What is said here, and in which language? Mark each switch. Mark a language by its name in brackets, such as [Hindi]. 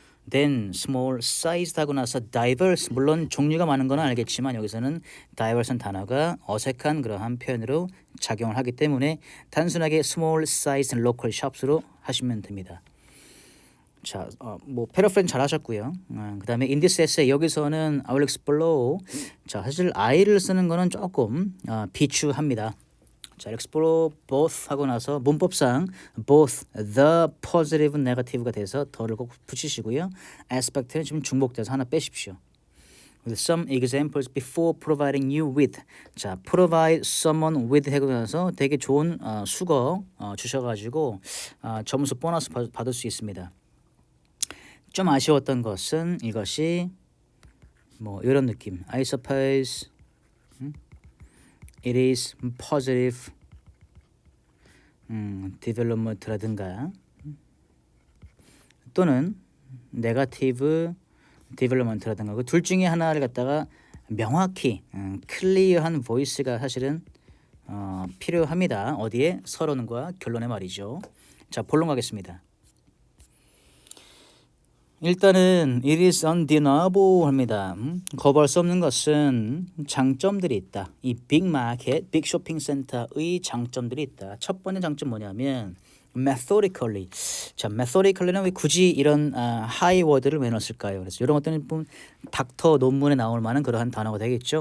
[English] then small sized [Korean] 하고 나서 diverse, 물론 종류가 많은 건 알겠지만 여기서는 diverse한 단어가 어색한 그러한 표현으로 작용을 하기 때문에 단순하게 [English] small sized local shops [Korean] 로 하시면 됩니다. 자, 뭐 패러프레이즈 잘 하셨고요. 그다음에 [English] in this essay [Korean] 여기서는 [English] I will explore. [Korean] 자, 사실 I를 쓰는 거는 조금 비추합니다. 자, [English] explore both [Korean] 하고 나서 문법상 [English] both the positive, negative [Korean] 가 돼서 더를 꼭 붙이시고요. aspect는 지금 중복돼서 하나 빼십시오. [English] With some examples before providing you with. [Korean] 자, [English] provide someone with [Korean] 하고 나서 되게 좋은 수거 주셔가지고 점수 보너스 받을 수 있습니다. 좀 아쉬웠던 것은 이것이 뭐 이런 느낌. [English] I suppose it is positive development [Korean] 라든가 또는 [English] negative development [Korean] 라든가 그 둘 중에 하나를 갖다가 명확히 클리어한 보이스가 사실은 필요합니다. 어디에? 서론과 결론에 말이죠. 자, 본론 가겠습니다. 일단은 [English] it is undeniable [Korean] 합니다. 거부할 수 없는 것은 장점들이 있다. 이 빅 마켓, 빅 쇼핑 센터의 장점들이 있다. 첫 번째 장점 뭐냐면 methodically. 자, methodically는 왜 굳이 이런 하이 워드를 왜 넣었을까요? 그래서 이런 것들은 닥터 논문에 나올 만한 그러한 단어가 되겠죠.